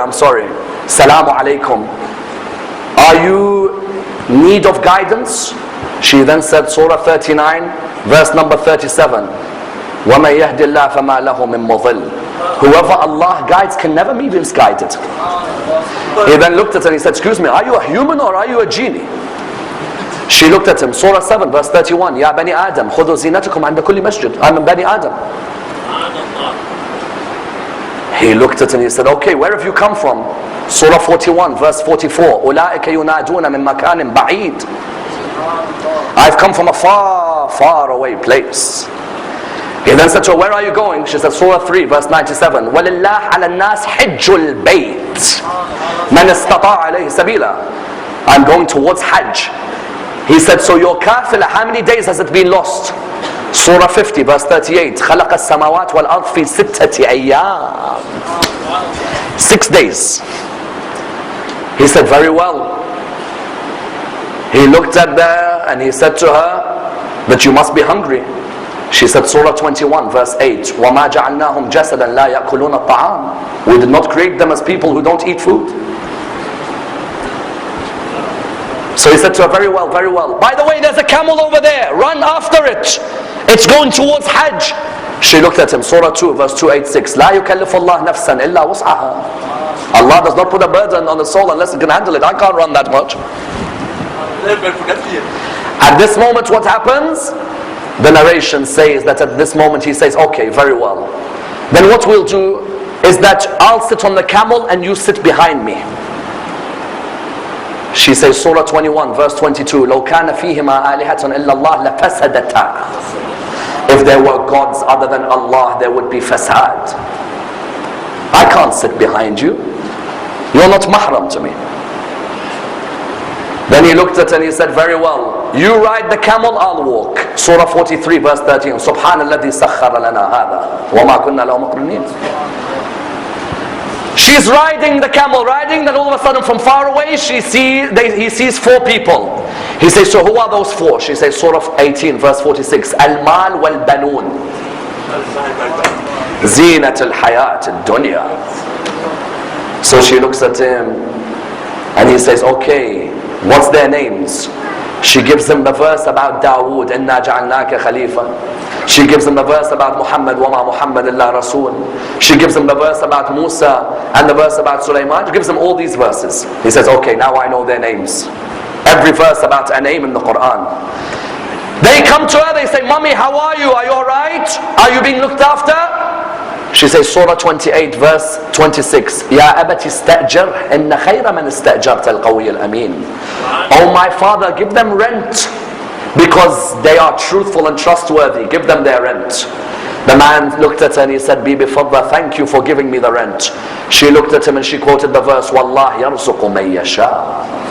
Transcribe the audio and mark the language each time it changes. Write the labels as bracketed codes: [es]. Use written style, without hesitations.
[en] Salamu alaykum. Are you in need of guidance? She then said Surah 39 verse number 37, [ar] وَمَنْ يَهْدِ اللَّهِ فَمَا لَهُ مِنْ مُضِلٍّ. [en] Whoever Allah guides can never be misguided. He then looked at her and he said, excuse me, are you a human or are you a genie? She looked at him, Surah 7 verse 31, [ar] يَا بَنِي آدَمْ خُذُوا زِينَتَكُمْ عَنْدَ كُلِّ مَسْجِدٍ. [en] I'm Bani Adam. He looked at her and he said, okay, where have you come from? Surah 41 verse 44, [ar] أُولَٰئِكَ يُنَادُونَ مِن مَكَانٍ بَعِيدٍ. [en] I've come from a far, far away place. He then said to her, where are you going? She said, Surah 3 verse 97, [ar] وَلِلَّهِ عَلَى النَّاسِ حِجُّ الْبَيْتِ مَنِ اسْتَطَاعَ عَلَيْهِ سَبِيلًا. [en] I'm going towards Hajj. He said, so your kafila, how many days has it been lost? Surah 50 verse 38, [ar] خَلَقَ السَّمَوَاتِ وَالْأَرْضِ فِي سِتَّةِ أَيَّامٍ. [en] 6 days. He said, very well. He looked at her and he said to her that you must be hungry. She said, Surah 21 verse 8, [ar] وَمَا جَعَلْنَاهُمْ جَسَدًا لَا يَأْكُلُونَ الطَّعَامِ. [en] We did not create them as people who don't eat food. So he said to her, very well, very well. By the way, there's a camel over there. Run after it. It's going towards Hajj. She looked at him, Surah 2 verse 286, [ar] لَا يُكَلِّفُ اللَّهُ نَفْسًا إِلَّا وُسْعَهَا. [en] Allah does not put a burden on the soul unless it can handle it. I can't run that much. At this moment what happens? The narration says that at this moment he says, okay, very well. Then what we'll do is that I'll sit on the camel and you sit behind me. She says, Surah 21 verse 22, [ar] لَوْ كَانَ فِيهِمَا آلِهَةٌ إِلَّا اللَّهِ لَفَسَدَتَا. [en] If there were gods other than Allah, there would be fasad. I can't sit behind you. You're not mahram to me. Then he looked at her and he said, very well, you ride the camel, I'll walk. Surah 43 verse 13, [ar] سُبْحَانَ الَّذِي سَخَّرَ لَنَا هَذَا وَمَا كُنَّا لَهُ مُقْرِنِينَ. [en] She's riding the camel, then all of a sudden from far away he sees 4 people. He says, so who are those 4? She says, Surah 18 verse 46, [ar] Al-mal wal-banun Zinat al-hayat al-dunya. [en] So she looks at him and he says, okay, what's their names? She gives him the verse about Dawood, [ar] إِنَّا جَعَلْنَاكَ خَلِيفًا. [en] She gives him the verse about Muhammad, [ar] وَمَا مُحَمَّدٍ إِلَّا رَسُولٌ. [en] She gives him the verse about Musa and the verse about Sulaiman. She gives him all these verses. He says, okay, now I know their names. Every verse about a name in the Quran. They come to her, they say, Mommy, how are you? Are you alright? Are you being looked after? She says, Surah 28 verse 26, [ar] يَا أَبَتِ اسْتَأْجِرْ إِنَّ خَيْرَ مَنِ اسْتَأْجَرْتَ الْقَوِيَّ الْأَمِينَ. [en] Oh my father, give them rent because they are truthful and trustworthy. Give them their rent. The man looked at her and he said, Bibi Fadda, thank you for giving me the rent. She looked at him and she quoted the verse, [ar] وَاللَّهِ يَرْزُقُ مَن يَشَاءُ.